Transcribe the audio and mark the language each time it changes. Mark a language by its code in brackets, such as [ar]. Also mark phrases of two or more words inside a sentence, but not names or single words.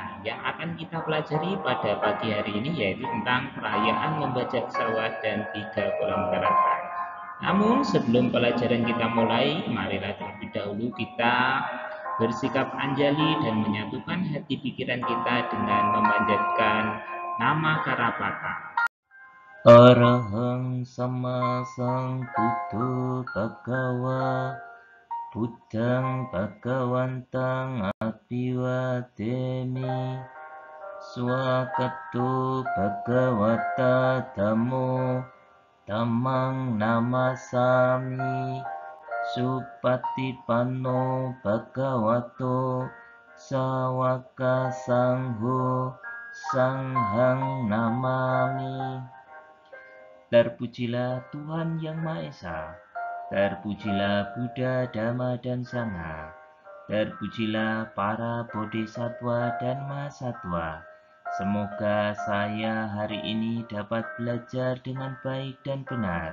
[id] Yang akan kita pelajari pada pagi hari ini yaitu tentang perayaan membajak sawah dan 3 kolam teratai. Namun sebelum pelajaran kita mulai, marilah terlebih dahulu kita bersikap anjali dan menyatukan hati pikiran kita dengan memanjatkan nama Karapata. [pi] Arahang sama Sambuddho Bhagawa Buddhang Bhagawantang Abhiwademi Swakato Bhagawata Dhammo Dhammang Namasami Supatipanno Bhagavato Sawaka Sangho Sanghang Namami. [id] Terpujilah Tuhan Yang Maha Esa, terpujilah Buddha, Dhamma, dan Sangha, terpujilah para bodhisattva dan mahasatwa. Semoga saya hari ini dapat belajar dengan baik dan benar.